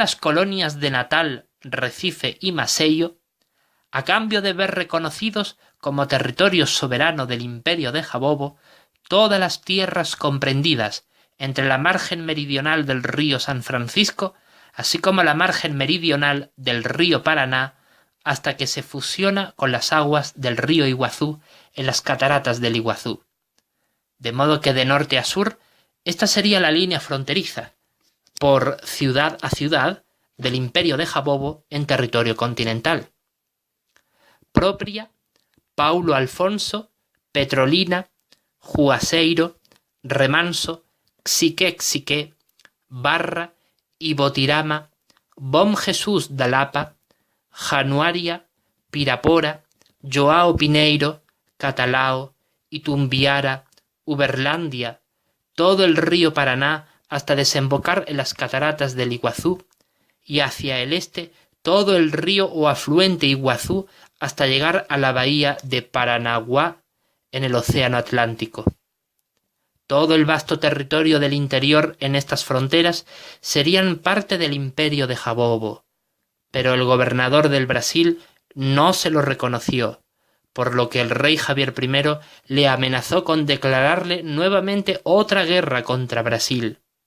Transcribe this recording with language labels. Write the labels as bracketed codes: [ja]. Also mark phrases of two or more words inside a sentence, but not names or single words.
[es] las colonias de Natal, Recife y Maceió, a cambio de ver reconocidos como territorio soberano del imperio de Jabobo todas las tierras comprendidas entre la margen meridional del río San Francisco, así como la margen meridional del río Paraná, hasta que se fusiona con las aguas del río Iguazú en las cataratas del Iguazú. De modo que de norte a sur, esta sería la línea fronteriza, por ciudad a ciudad, del imperio de Jabobo en territorio continental. Propria, Paulo Alfonso, Petrolina, Juazeiro, Remanso, Xique, Barra, Ibotirama, Bom Jesús da Lapa, Januaria, Pirapora, João Pineiro, Catalao, Itumbiara, Uberlândia, todo el río Paraná hasta desembocar en las cataratas del Iguazú, y hacia el este todo el río o afluente Iguazú hasta llegar a la bahía de Paranaguá en el océano Atlántico. Todo el vasto territorio del interior en estas fronteras serían parte del imperio de Jabobo, pero el gobernador del Brasil no se lo reconoció, por lo que el rey Javier I le amenazó con declararle nuevamente otra guerra contra Brasil.